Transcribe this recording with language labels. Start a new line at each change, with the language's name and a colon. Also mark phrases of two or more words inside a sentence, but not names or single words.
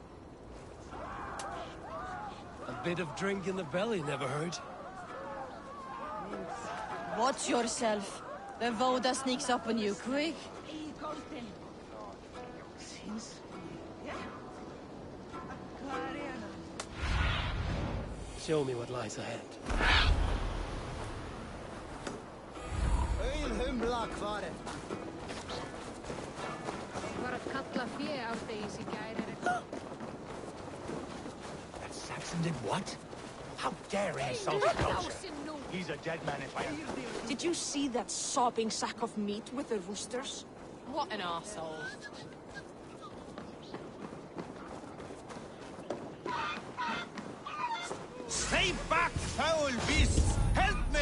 English: A bit of drink in the belly never hurt. Watch yourself. The Voda sneaks up on you quick. Show me what lies ahead.
Icelandic: Var að kalla fé árdegis í gær
English: That Saxon did what? How dare he insult his culture? He's a dead man if I... Did you see that sobbing sack of meat with the roosters? What an arsehole. Stay back, foul beasts! Help me!